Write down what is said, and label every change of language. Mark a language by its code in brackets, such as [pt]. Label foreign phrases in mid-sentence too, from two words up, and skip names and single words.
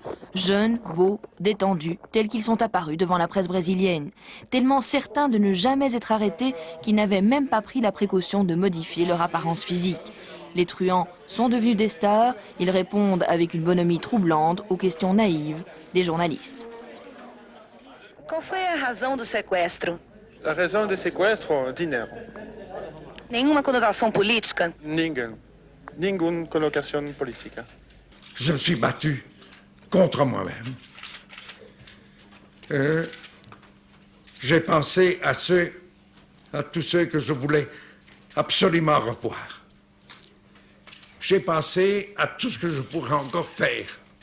[fr] Jeunes, beaux, détendus, tels qu'ils sont apparus devant la presse brésilienne. Tellement certains de ne jamais être arrêtés qu'ils n'avaient même pas pris la précaution de modifier leur apparence physique. Les truands sont devenus des stars. Ils répondent avec une bonhomie troublante aux questions naïves des journalistes. [pt] Qual foi a razão do sequestro? [fr] La raison du sequestro, dinero. [pt] Nenhuma conotação política? [fr] Ningune connotation politique. Je me suis battu contre moi-même. J'ai pensé à tous ceux que je voulais absolument revoir. J'ai pensé à tout ce que je pourrais encore faire.